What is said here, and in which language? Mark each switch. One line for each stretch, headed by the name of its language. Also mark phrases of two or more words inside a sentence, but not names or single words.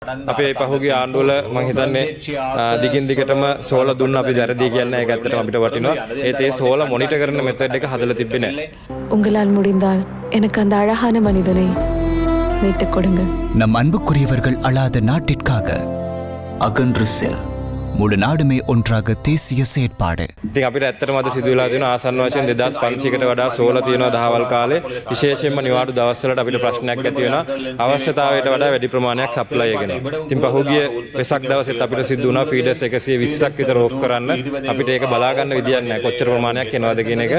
Sinhala: අපේ පහුගිය ආණ්ඩුවල මම හිතන්නේ දිගින් දිගටම සෝලා දුන්න අපි වැරදි කියන්නේ ඒක ඇත්තටම අපිට වටිනවා. ඒත් ඒ සෝලා මොනිටර් කරන මෙතඩ් එක හදලා තිබ්බේ නැහැ.
Tamil: உங்களால் முடிந்தால் எனக்கு அந்த அழகான மனிதனை மீட்டுக் கொடுங்கள். நம் அன்புக்குரியவர்கள் அழாத நாட்டிற்காக அகன்று செல். முழு நாடுமே ஒன்றாக தேசிய செயற்பாடு.
Sinhala: ඉතින් අපිට ඇත්තටම අද සිදු වෙලා තියෙන ආසන්න වශයෙන් 2500කට වඩා සෝලා තියෙනවා දහවල් කාලේ විශේෂයෙන්ම නිවාඩු දවස්වලට අපිට ප්‍රශ්නයක් ඇති වෙනවා අවශ්‍යතාවයට වඩා වැඩි ප්‍රමාණයක් සප්ලයි එකගෙන. ඉතින් පහුගිය වෙසක් දවසෙත් අපිට සිදු වුණා ෆීඩර්ස් 120ක් විතර ඕෆ් කරන්න. අපිට ඒක බලා ගන්න විදියක් නැහැ කොච්චර ප්‍රමාණයක් එනවද කියන එක.